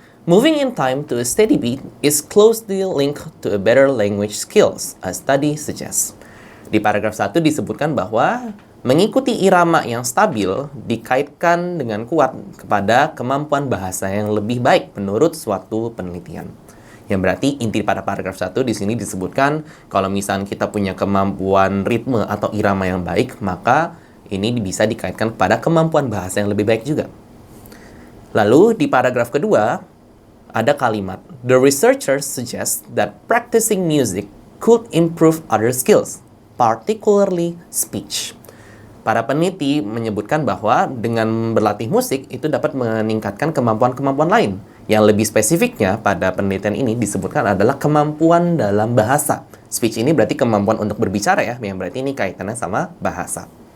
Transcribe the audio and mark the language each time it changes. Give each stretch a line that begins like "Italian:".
English: Moving in time to a steady beat is closely linked to a better language skills, a study suggests.
Indonesian: Di paragraf 1 disebutkan bahwa mengikuti irama yang stabil dikaitkan dengan kuat kepada kemampuan bahasa yang lebih baik menurut suatu penelitian. Yang berarti inti pada paragraf 1 di sini disebutkan kalau misalnya kita punya kemampuan ritme atau irama yang baik, maka ini bisa dikaitkan kepada kemampuan bahasa yang lebih baik juga. Lalu di paragraf kedua, ada kalimat,
English: the researchers suggest that practicing music could improve other skills, particularly speech.
Indonesian: Para peneliti menyebutkan bahwa dengan berlatih musik itu dapat meningkatkan kemampuan-kemampuan lain. Yang lebih spesifiknya pada penelitian ini disebutkan adalah kemampuan dalam bahasa. Speech ini berarti kemampuan untuk berbicara ya, yang berarti ini kaitannya sama bahasa.